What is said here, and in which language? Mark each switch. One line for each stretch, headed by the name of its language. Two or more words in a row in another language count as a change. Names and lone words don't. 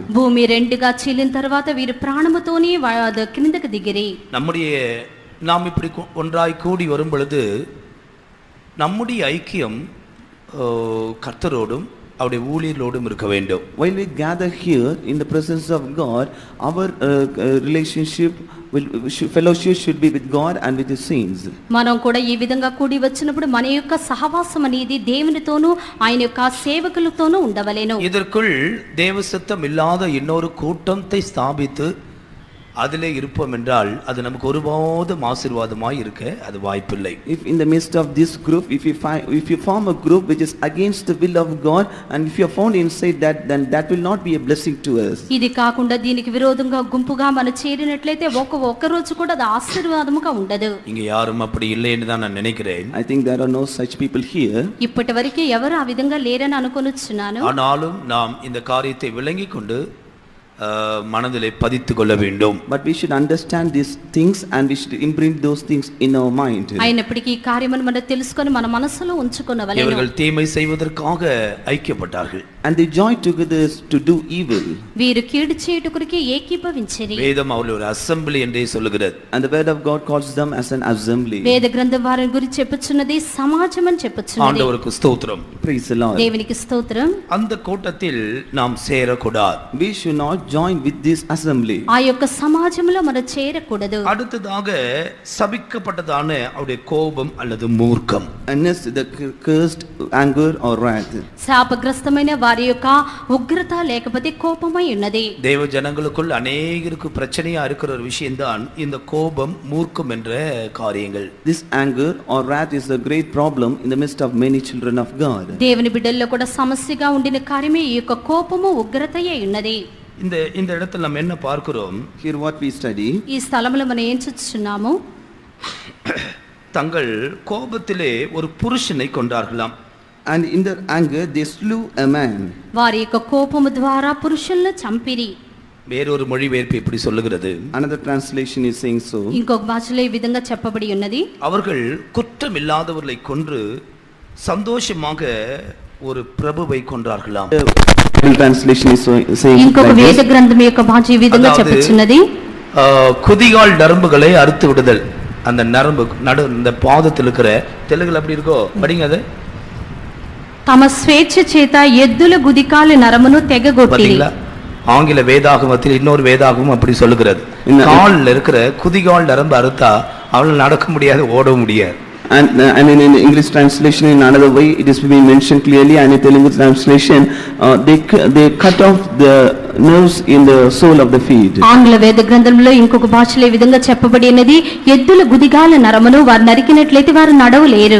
Telugu: భూమి రెండుగా చీలిన తర్వాత వీరు ప్రాణముతోనే కిందకి దిగిరి.
Tamil: நாம் இப்படி ஒன்றாய் கூடி வரும் பொழுது நம்முடைய ஐக்கியம் கர்த்தரோடும் அவருடைய ஊழியர்களோடும் இருக்க வேண்டும்.
English: While we gather here in the presence of God, our relationship fellowship should be with God and with His saints.
Telugu: మనం కూడా ఈ విధంగా కూడి వచ్చినప్పుడు మన యొక్క సహవాసం అనేది దేవునితోనూ ఆయన యొక్క సేవకులతోనూ ఉండవలెను.
Tamil: இதற்குள் தேவ சித்தம் இல்லாத இன்னொரு கூட்டத்தை ஸ்தாபித்து அதிலே இருப்போம் என்றால் அது நமக்கு ஒருபோதும் ஆசீர்வாதமாய் இருக்க அது வாய்ப்பில்லை.
English: If in the midst of this group, if you form a group which is against the will of God and if you are found inside that, then that will not be a blessing to us.
Telugu: ఇది కాకుండా దీనికి విరోధంగా గుంపుగా మనం చేరినట్లయితే ఒక్క రోజు కూడా అది ఆశీర్వాదముగా ఉండదు.
Tamil: இங்க யாரும் அப்படி இல்லைன்னு தான் நான் நினைக்கிறேன்.
English: I think there are no such people here.
Telugu: ఇప్పటివరకు ఎవరు ఆ విధంగా లేరని అనుకొనుచున్నాను.
Tamil: ஆனாலும் நாம் இந்த காரியத்தை விளங்கிக் கொண்டு மனதிலே பதித்துக் கொள்ள வேண்டும்.
English: But we should understand these things and we should imprint those things in our mind.
Telugu: అయినప్పటికీ ఈ కార్యమును మనం తెలుసుకొని మన మనసులో ఉంచుకొనవలెను.
Tamil: இவர்கள் தீமை செய்வதற்காக ஐக்கியப்பட்டார்கள்.
English: And they joined together to do evil.
Telugu: వీరు కీడు చేయుటకురికి ఏకీభవించిరి.
Tamil: வேதம் அவர்கள் ஒரு அசெம்பிளி என்றே சொல்லுகிறது.
English: And the word of God calls them as an assembly.
Telugu: వేద గ్రంథం వారి గురించి చెప్పుచున్నది సమాజం అని చెప్పుచున్నది.
Tamil: ஆண்டவருக்கு ஸ்தோத்திரம்.
English: Praise the Lord.
Telugu: దేవునికి స్తోత్రం.
Tamil: அந்த கூட்டத்தில் நாம் சேரக்கூடாது.
English: We should not join with this assembly.
Telugu: ఆ యొక్క సమాజంలో మనం చేరకూడదు.
Tamil: அடுத்ததாக சபிக்கப்பட்டதான அவருடைய கோபம் அல்லது மூர்க்கம்.
English: And next the cursed anger or wrath.
Telugu: శాపగ్రస్తమైన వారి యొక్క ఉగ్రత లేకపోతే కోపమై ఉన్నది.
Tamil: தேவ ஜனங்களுக்குள் அநேகருக்கு பிரச்சனையா இருக்கிற ஒரு விஷயம்தான் இந்த கோபம் மூர்க்கம் என்ற காரியங்கள்.
English: This anger or wrath is a great problem in the midst of many children of God.
Telugu: దేవుని బిడ్డల్లో కూడా సమస్యగా ఉండిన కార్యమే ఈ యొక్క కోపము ఉగ్రతయే ఉన్నది.
Tamil: இந்த இடத்துல நம்ம என்ன பார்க்கிறோம்?
English: Here what we study.
Telugu: ఈ స్థలములో మనం ఏం చూస్తున్నాము?
Tamil: தங்கள் கோபத்திலே ஒரு புருஷனை கொண்டார்களாம்.
English: And in their anger they slew a man.
Telugu: వారి యొక్క కోపము ద్వారా పురుషులను చంపిరి.
Tamil: வேறொரு மொழிபெயர்ப்பு இப்படி சொல்லுகிறது.
English: Another translation is saying so.
Telugu: ఇంకొక భాషలో ఈ విధంగా చెప్పబడి ఉన్నది.
Tamil: அவர்கள் குற்றமில்லாதவர்களை கொன்று சந்தோஷமாக ஒரு பிரபுவை கொன்றார்களாம்.
English: Translation is saying
Telugu: ఇంకొక వేద గ్రంథం యొక్క భాష ఈ విధంగా చెప్పుచున్నది.
Tamil: குதிகால் நரம்புகளை அறுத்து விடுதல். அந்த நரம்பு நடு இந்த பாதத்தில் இருக்கிற தெலுங்குல அப்படி இருக்கோ படிங்க அது.
Telugu: తమ స్వేచ్ఛ చేత ఎద్దుల గుదికాలు నరమును తెగగొట్టి.
Tamil: பாத்தீங்களா? ஆங்கில வேதாகமத்தில் இன்னொரு வேதாகமம் அப்படி சொல்லுகிறது. கால்ல இருக்கிற குதிகால் நரம்பு அறுத்தா அவளால் நடக்க முடியாது, ஓட முடியாது.
English: And in English translation in another way it is being mentioned clearly, and in Telugu translation they cut off the nerves in the sole of the feet.
Telugu: ఆంగ్ల వేద గ్రంథంలో ఇంకొక భాషలో ఈ విధంగా చెప్పబడినది, ఎద్దుల గుదిగాల నరమును వారు నరికినట్లయితే వారు నడవలేరు.